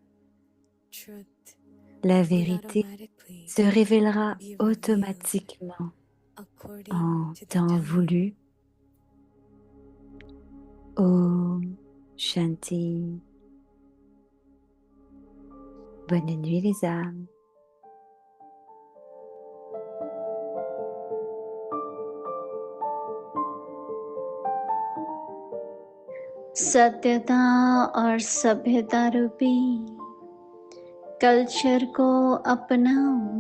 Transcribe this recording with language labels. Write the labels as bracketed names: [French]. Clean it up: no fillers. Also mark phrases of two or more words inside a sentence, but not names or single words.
[French] La vérité se révélera automatiquement en temps voulu. [Hindi] ओम शांति. [French] Bonne nuit les âmes. [Hindi] सत्यता और सभ्यता रूपी कल्चर को अपनाओ।